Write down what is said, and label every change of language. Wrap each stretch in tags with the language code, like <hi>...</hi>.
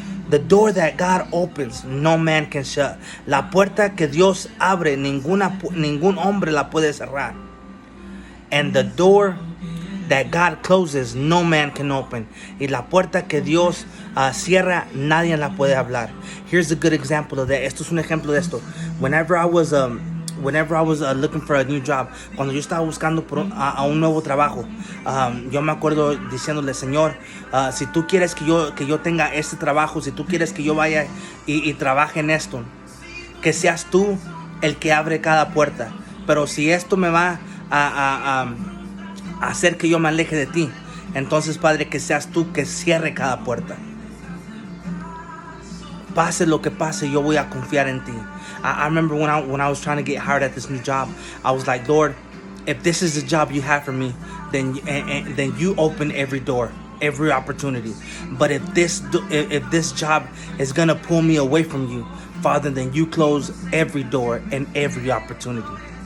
<en>The door that God opens, no man can shut.</en> <es>La puerta que Dios abre, ningún hombre la puede cerrar.</es> <en>And the door that God closes, no man can open.</en> <es>Y la puerta que Dios cierra, nadie la puede hablar.</es> <en>Here's a good example of that.</en> <es>Esto es un ejemplo de esto.</es> <en>Whenever I was looking for a new job,</en> <es>cuando yo estaba buscando a un nuevo trabajo, yo me acuerdo diciéndole, Señor, si tú quieres que yo tenga este trabajo, si tú quieres que yo vaya y trabaje en esto, que seas tú el que abre cada puerta. Pero si esto me va a hacer que yo me aleje de ti, entonces, Padre, que seas tú que cierre cada puerta. Pase lo que pase, yo voy a confiar en ti.</es> <en>I remember when I was trying to get hired at this new job, I was like, Lord, if this is the job you have for me, then you open every door, every opportunity. But if this job is gonna pull me away from you, Father, then you close every door and every opportunity.</en>